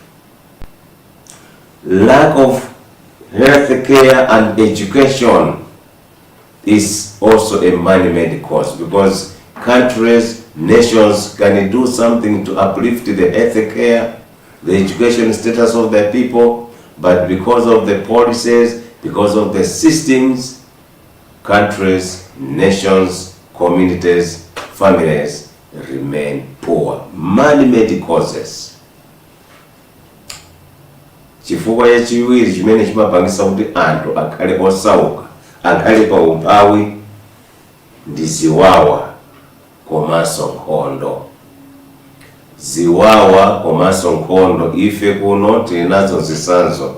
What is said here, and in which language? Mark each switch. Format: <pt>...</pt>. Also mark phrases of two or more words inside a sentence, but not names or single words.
<en>Lack of health care and education is also a man-made cause, because countries, nations can do something to uplift the health care, the education status of their people, but because of the policies, because of the systems, countries, nations, communities, families remain poor. Man-made causes.</en> <ny>Chifukwa chachiwiri chimene chimapangisa kuti anthu akhale osauka, akhale pa umphawi ndi ziwawa komanso nkhondo. Ziwawa komanso nkhondo, ife kuno tili nazo zitsanzo.</ny>